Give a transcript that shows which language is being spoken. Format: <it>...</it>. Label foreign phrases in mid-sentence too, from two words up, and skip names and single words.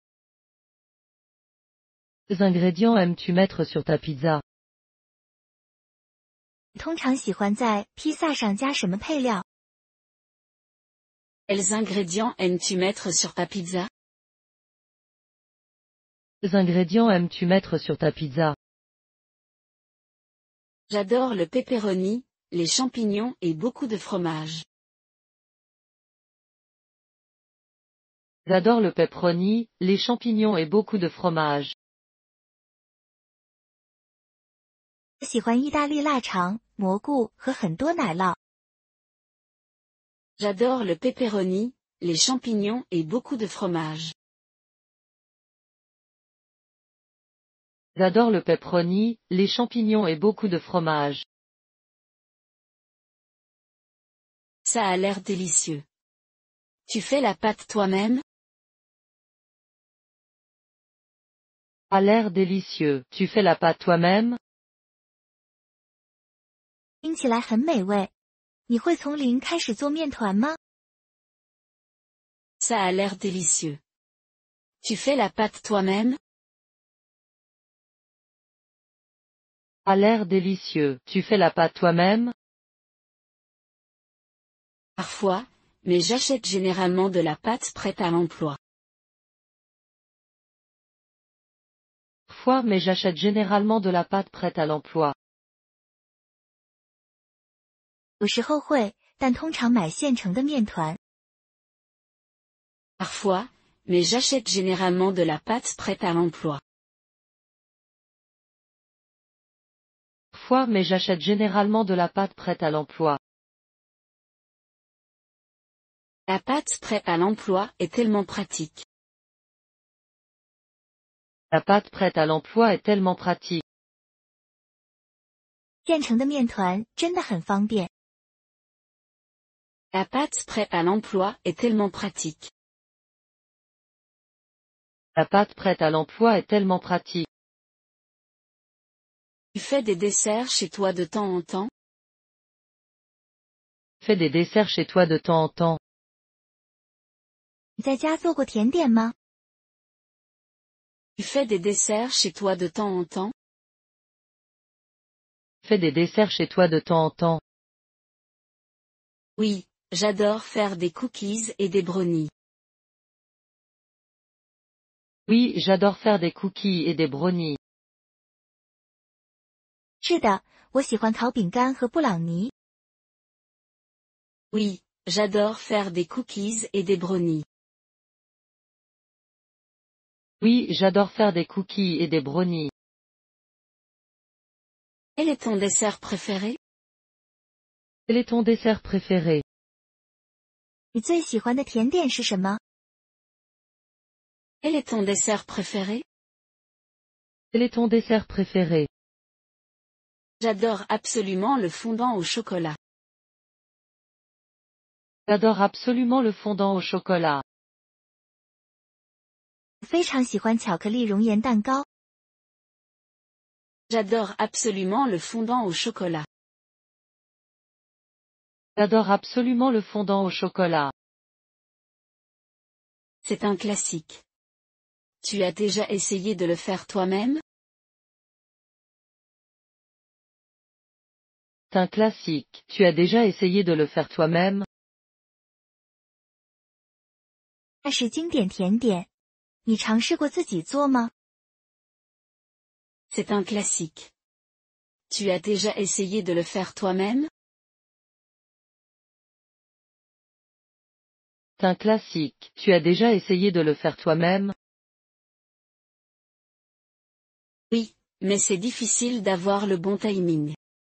<fr>Quels ingrédients aimes-tu mettre sur ta pizza?</fr> <zh>你通常喜欢在披萨上加什么配料？</zh> <fr>Quels ingrédients aimes-tu mettre sur ta pizza? Quels ingrédients aimes-tu mettre sur ta pizza? J'adore le pepperoni, les champignons et beaucoup de fromage. J'adore le pepperoni, les champignons et beaucoup de fromage.</fr> <zh>喜欢意大利腊肠、蘑菇和很多奶酪。</zh> <fr>J'adore le pepperoni, les champignons et beaucoup de fromage. J'adore le pepperoni, les champignons et beaucoup de fromage. Ça a l'air délicieux. Tu fais la pâte toi-même? A l'air délicieux. Tu fais la pâte toi-même?</fr> <zh>听起来很美味。你会从零开始做面团吗？</zh> <fr>Ça a l'air délicieux. Tu fais la pâte toi-même? A l'air délicieux. Tu fais la pâte toi-même? Parfois, mais j'achète généralement de la pâte prête à l'emploi. Parfois, mais j'achète généralement de la pâte prête à l'emploi.</fr> <zh>有时候会，但通常买现成的面团。</zh> <fr>Parfois, mais j'achète généralement de la pâte prête à l'emploi. Parfois, mais j'achète généralement de la pâte prête à l'emploi. La pâte prête à l'emploi est tellement pratique. La pâte prête à l'emploi est tellement pratique.</fr> <zh>现成的面团真的很方便。</zh> <fr>La pâte prête à l'emploi est tellement pratique. La pâte prête à l'emploi est tellement pratique. Tu fais des desserts chez toi de temps en temps? Fais des desserts chez toi de temps en temps.</fr> <zh>你在家做过甜点吗？</zh> <fr>Tu fais des desserts chez toi de temps en temps? Fais des desserts chez toi de temps en temps. Oui, j'adore faire des cookies et des brownies. Oui, j'adore faire des cookies et des brownies.</fr> <zh>是的，我喜欢烤饼干和布朗尼。</zh> <fr>Oui, j'adore faire des cookies et des brownies. Oui, j'adore faire des cookies et des brownies. Quel est ton dessert préféré? Quel est ton dessert préféré?</fr> <zh>你最喜欢的甜点是什么？</zh> <fr>Quel est ton dessert préféré? Quel est ton dessert préféré? J'adore absolument le fondant au chocolat. J'adore absolument le fondant au chocolat.</fr> <zh>我非常喜欢巧克力熔岩蛋糕。</zh> <fr>J'adore absolument le fondant au chocolat. J'adore absolument le fondant au chocolat. C'est un classique. Tu as déjà essayé de le faire toi-même? C'est un classique. Tu as déjà essayé de le faire toi-même?</fr> <zh>那是经典甜点。你尝试过自己做吗？</zh> <fr>C'est un classique. Tu as déjà essayé de le faire toi-même? C'est un classique. Tu as déjà essayé de le faire toi-même? Oui, mais c'est difficile d'avoir le bon timing.</fr>